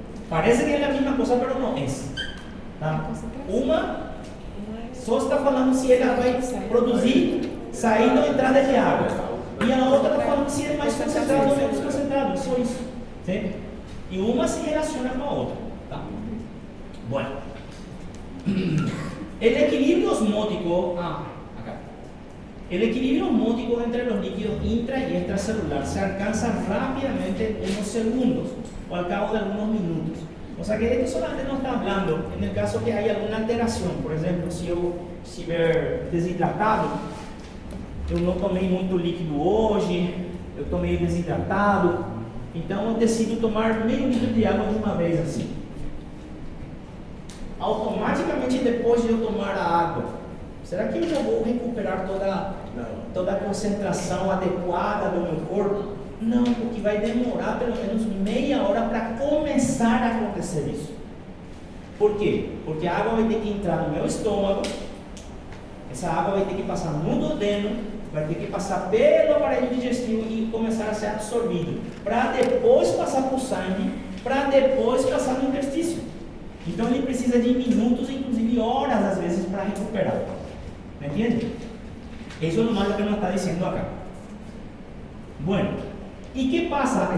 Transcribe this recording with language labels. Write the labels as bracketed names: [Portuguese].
[Portuguese] Parece que é a mesma coisa, mas não é. Tá? Uma só está falando se ela vai produzir saída ou entrada de água. E a outra está falando se é mais concentrado ou menos concentrado. Só isso. Sim? E uma se relaciona com a outra. Tá? Bueno. [Spanish] El equilibrio osmótico, acá. El equilibrio osmótico entre los líquidos intra y extracelular se alcanza rápidamente en unos segundos o al cabo de algunos minutos. O sea que esto solamente nos está hablando en el caso que hay alguna alteración. [Portuguese] Por exemplo, se eu estiver desidratado, eu não tomei muito líquido hoje, eu tomei desidratado, então eu decido tomar meio litro de água de uma vez assim. Automaticamente depois de eu tomar a água, será que eu já vou recuperar toda a concentração adequada do meu corpo? Não, porque vai demorar pelo menos meia hora para começar a acontecer isso. Por quê? Porque a água vai ter que entrar no meu estômago, essa água vai ter que passar no duodeno, vai ter que passar pelo aparelho digestivo e começar a ser absorvido, para depois passar para o sangue, para depois passar no intestino. Então ele precisa de minutos, inclusive horas às vezes, para recuperar. [Spanish] ¿Me entiende? Eso es lo más que nos está diciendo acá. Bueno, ¿y qué pasa?